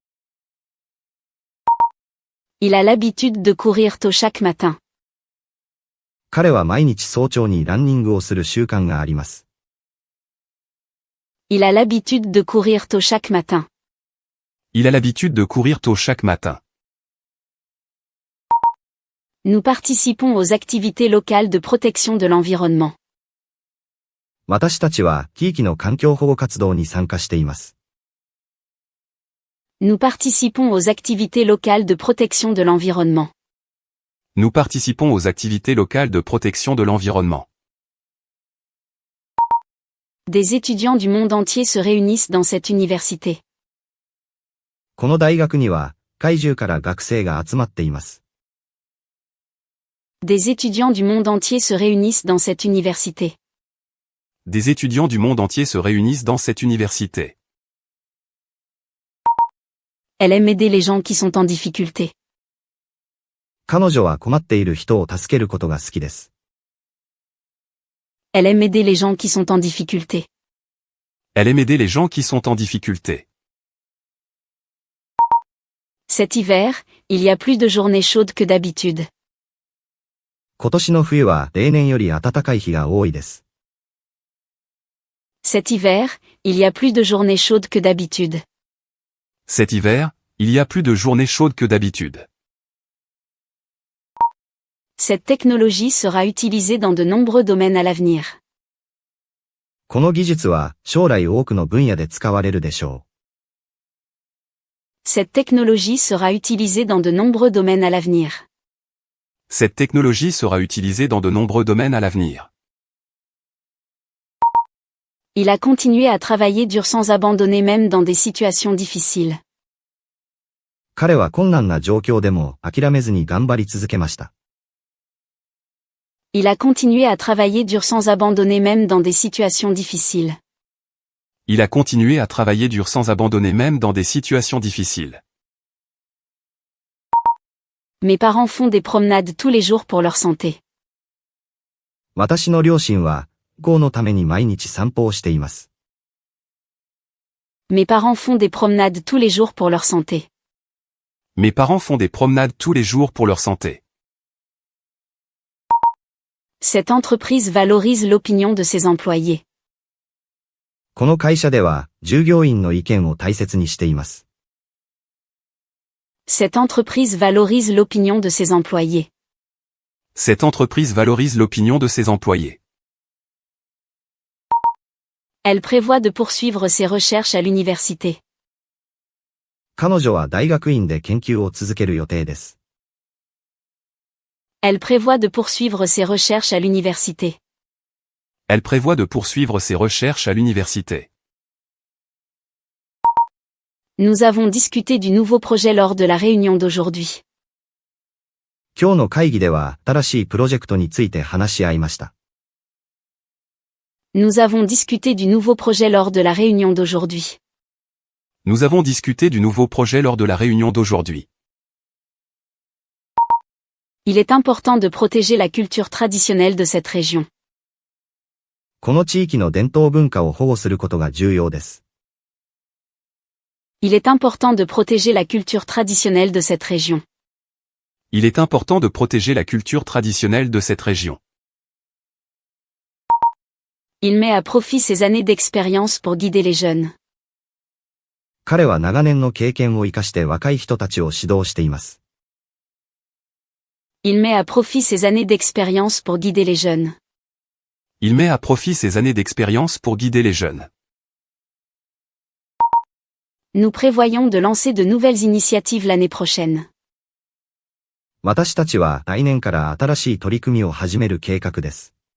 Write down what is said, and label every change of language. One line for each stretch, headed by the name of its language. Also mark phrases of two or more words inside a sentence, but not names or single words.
French: Il a l'habitude de courir tôt chaque matin.
Japanese: 彼は毎日早朝にランニングをする習慣があります。
French: Il a l'habitude de courir tôt chaque matin. Il a l'habitude de courir tôt chaque matin. Nous participons aux activités locales de protection de l'environnement.
Japanese: 私たちは地域の環境保護活動に参加しています。
French: Nous participons aux activités locales de protection de l'environnement. Nous participons aux activités locales de protection de l'environnement. Des étudiants du monde entier se réunissent dans cette université.
Japanese: この大学には世界中から学生が集まっています。
French: Des étudiants du monde entier se réunissent dans cette université. Des étudiants du monde entier se réunissent dans cette université. Elle aime aider les gens qui sont en difficulté.
Japanese: 彼女は困っている人を助けることが好きです。
French: Elle aime aider les gens qui sont en difficulté. Elle aime aider les gens qui sont en difficulté. Cet hiver, il y a plus de journées chaudes que d'habitude.
Japanese: 今年の冬は例年より暖かい日が多いです。
French: Cet hiver, il y a plus de journées chaudes que d'habitude. Cet hiver, il y a plus de journées chaudes que d'habitude. Cette technologie sera utilisée dans de nombreux domaines à l'avenir.
Japanese: この技術は将来多くの分野で使われるでしょ
French: Cette technologie sera utilisée dans de nombreux domaines à l'avenir. Cette technologie sera utilisée dans de nombreux domaines à l'avenir. Il a continué à travailler dur sans abandonner même dans des situations difficiles.
Japanese: う。彼は困難な状況でも諦めずに頑張り続けました。
French: Il a continué à travailler dur sans abandonner même dans des situations difficiles. Il a continué à travailler dur sans abandonner même dans des situations difficiles. Mes parents font des promenades tous les jours pour leur santé.
Japanese: 私の両親は健康のために毎日散歩をしています。
French: Mes parents font des promenades tous les jours pour leur santé. Mes parents font des promenades tous les jours pour leur santé. Cette entreprise valorise l'opinion de ses employés.
Japanese: この会社では従業員の意見を大切にしています。
French: Cette entreprise valorise l'opinion de ses employés. Cette entreprise valorise l'opinion de ses employés. Elle prévoit de poursuivre ses recherches à l'université.
Japanese: 彼女は大学院で研究を続ける予定です。
French: Elle prévoit de poursuivre ses recherches à l'université. Elle prévoit de poursuivre ses recherches à l'université. Nous avons discuté du nouveau projet lors de la réunion d'aujourd'hui.
Japanese: 今日の会議では新しいプロジェクトについて話し合いました。
French: Nous avons discuté du nouveau projet lors de la réunion d'aujourd'hui. Nous avons discuté du nouveau projet lors de la réunion d'aujourd'hui. Il est important de protéger la culture traditionnelle de cette région.
Japanese: この地域の伝統文化を保護することが重要です。
French: Il est important de protéger la culture traditionnelle de cette région. Il est important de protéger la culture traditionnelle de cette région. Il met à profit ses années d'expérience pour guider les jeunes.
Japanese: 彼は長年の経験を生かして若い人たちを指導しています。
French: Il met à profit ses années d'expérience pour guider les jeunes. Il met à profit ses années d'expérience pour guider les jeunes. Nous prévoyons de lancer de nouvelles initiatives l'année prochaine.
Japanese: 私たちは来年から新しい取り組みを始める計画です。